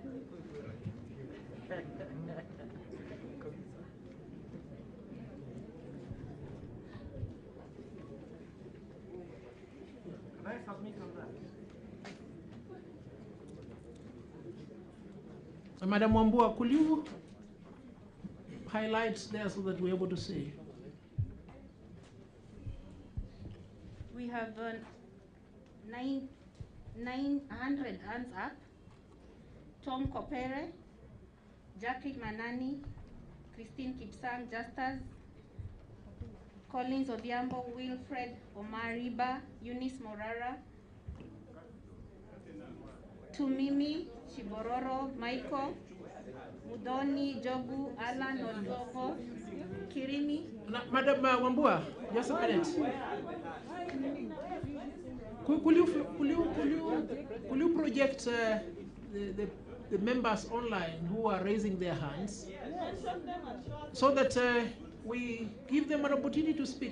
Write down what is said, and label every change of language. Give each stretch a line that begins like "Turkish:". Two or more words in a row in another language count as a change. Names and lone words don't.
English: Can I submit on that? Madam Wambua, could you highlight there so that we're able to see? We have 900 hands up. Tom Kopere, Jackie Manani, Christine Kipsang Justus, Collins Odhiambo, Wilfred Omariba, Eunice Morara, Tumimi Chibororo, Michael, Mudoni Jogu, Alan Odogo, Kirimi. Madam Wambua, just a minute. Could you project the members online who are raising their hands, so that we give them an opportunity to speak?